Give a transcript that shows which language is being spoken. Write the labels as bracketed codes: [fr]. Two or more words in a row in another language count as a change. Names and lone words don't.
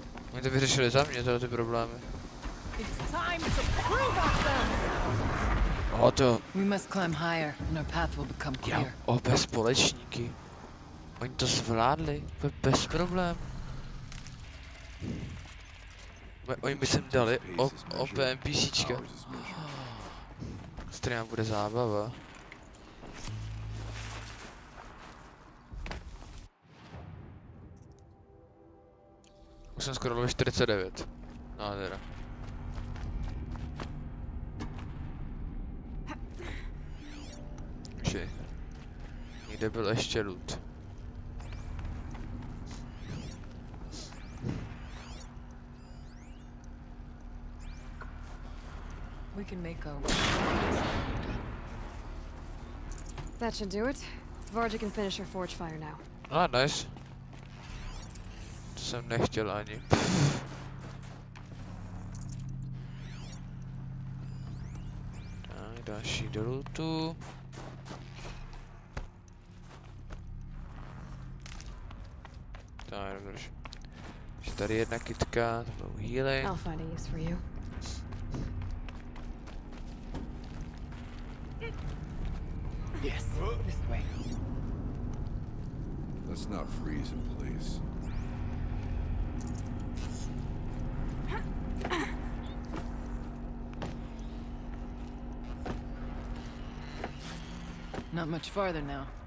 [cs] Oni to vyřešili za mě, ty problémy. O to. [en] We must climb higher and our path will become clear. [cs] Oba společníky. Oni to zvládli, bez problémů. Oni by sem dali OP NPCčka. S kterým bude zábava. Už jsem skoro ve 49. No teda. Že někde byl ještě loot. [en] We can make our That should do it. Varja can finish her forge fire now. [cs] Ah, nice. To jsem nechtěl ani. Tak, další do lootu. Tak, dobrý. Je tady jedna kytka, to byl healing. [en] I'll find a use for you. Yes, this way. Let's not freeze him, please. Not much farther now.